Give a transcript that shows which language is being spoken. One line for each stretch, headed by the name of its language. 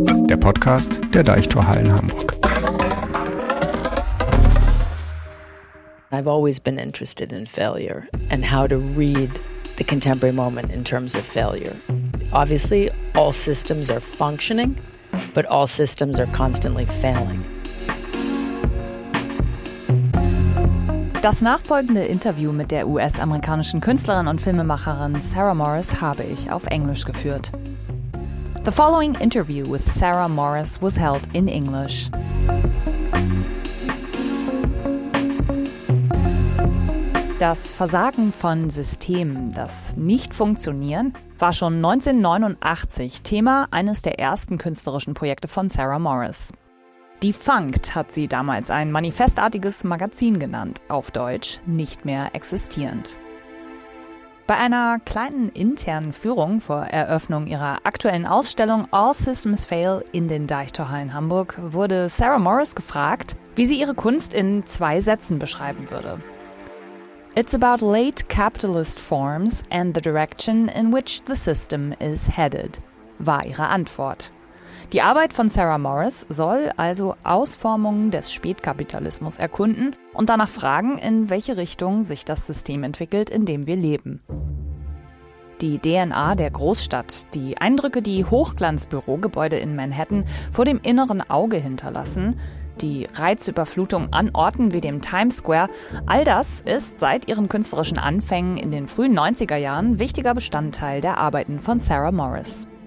German: Der Podcast der Deichtorhallen Hamburg.
English: I've always been interested in failure and how to read the contemporary moment in terms of failure. Obviously, all systems are functioning, but all systems are constantly failing.
German: Das nachfolgende Interview mit der US-amerikanischen Künstlerin und Filmemacherin Sarah Morris habe ich auf Englisch geführt.
English: The following interview with Sarah Morris was held in English.
German: Das Versagen von Systemen, das Nicht-Funktionieren, war schon 1989 Thema eines der ersten künstlerischen Projekte von Sarah Morris. Defunct hat sie damals ein manifestartiges Magazin genannt, auf Deutsch nicht mehr existierend. Bei einer kleinen internen Führung vor Eröffnung ihrer aktuellen Ausstellung All Systems Fail in den Deichtorhallen Hamburg wurde Sarah Morris gefragt, wie sie ihre Kunst in 2 Sätzen beschreiben würde.
English: It's about late capitalist forms and the direction in which the system is headed, war ihre Antwort.
German: Die Arbeit von Sarah Morris soll also Ausformungen des Spätkapitalismus erkunden und danach fragen, in welche Richtung sich das System entwickelt, in dem wir leben. Die DNA der Großstadt, die Eindrücke, die Hochglanzbürogebäude in Manhattan vor dem inneren Auge hinterlassen, die Reizüberflutung an Orten wie dem Times Square, all das ist seit ihren künstlerischen Anfängen in den frühen 90er Jahren wichtiger Bestandteil der Arbeiten von Sarah Morris.